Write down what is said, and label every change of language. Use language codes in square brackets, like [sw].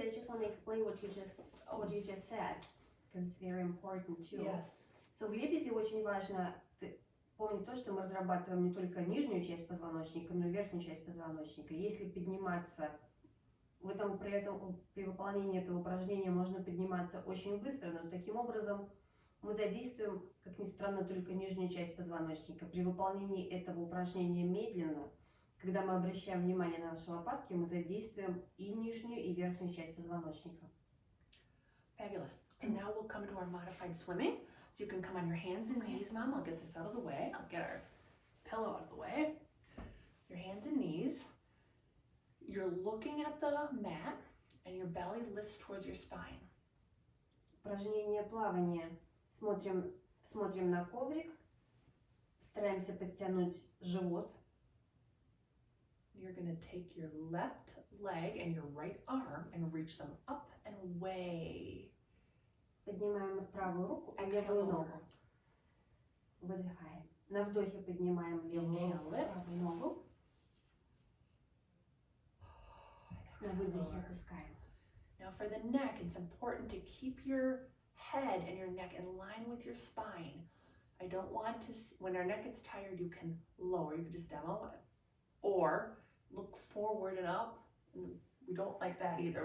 [en] I just want to explain what you just said, because it's very important too. yes. [ru] So в лебеде очень важно помнить то, что мы разрабатываем не только нижнюю часть позвоночника, но и верхнюю часть позвоночника. Если подниматься при выполнении этого упражнения можно подниматься очень быстро, но таким образом мы задействуем, как ни странно, только нижнюю часть позвоночника. При выполнении этого упражнения медленно, когда мы обращаем внимание на наши лопатки, мы задействуем и нижнюю, и верхнюю часть позвоночника. [en] Fabulous. So now we'll come to our modified swimming. So you can come on your hands and knees, Mom. I'll get this out of the way. I'll get our pillow out of the way. Your hands and knees. You're looking at the mat and your belly lifts towards your spine. [ru] Упражнение плавания. Смотрим на коврик, стараемся подтянуть живот. [en] You're going to take your left leg and your right arm and reach them up and away. [ru] Поднимаем правую руку, а [en] Exhale, [ru] левую [en] lower. [ru] ногу. Выдыхаем. На вдохе поднимаем левую руку, правую ногу. На выдохе опускаем. [en] Now for the neck, it's important to keep your head and your neck in line with your spine. I don't want to, when our neck gets tired, you can lower, you can just demo it. Or look forward and up. We don't like that either.